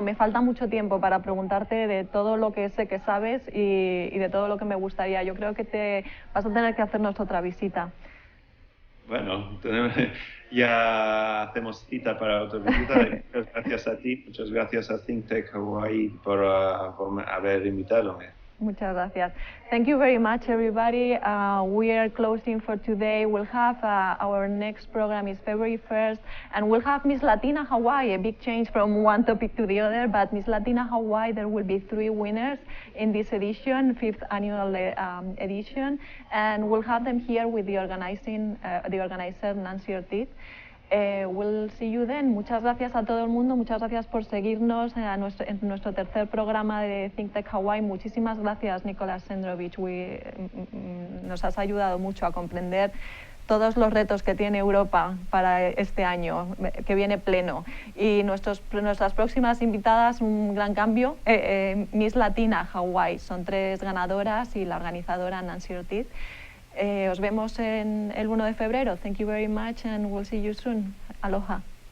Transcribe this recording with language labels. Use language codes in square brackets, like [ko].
[es] Me falta mucho tiempo para preguntarte de todo lo que sé que sabes y de todo lo que me gustaría. Yo creo que te vas a tener que hacernos otra visita. Bueno, ya hacemos cita para otra visita. Muchas gracias a ti, muchas gracias a ThinkTech Hawaii por haber invitado. Muchas gracias. [en] Thank you very much, everybody. We are closing for today. We'll have our next program is February 1st, and we'll have Miss Latina Hawaii, a big change from one topic to the other, but Miss Latina Hawaii, there will be 3 winners in this edition, 5th annual edition, and we'll have them here with the organizer, Nancy Ortiz. We'll see you then. [es] Muchas gracias a todo el mundo, muchas gracias por seguirnos en nuestro tercer programa de ThinkTech Hawaii. Muchísimas gracias, Nicolás Sendrovich. Nos has ayudado mucho a comprender todos los retos que tiene Europa para este año, que viene pleno. Y nuestras próximas invitadas, un gran cambio, Miss Latina Hawaii. Son 3 ganadoras y la organizadora Nancy Ortiz. Os vemos el 1 de febrero. [en] Thank you very much and we'll see you soon. Aloha.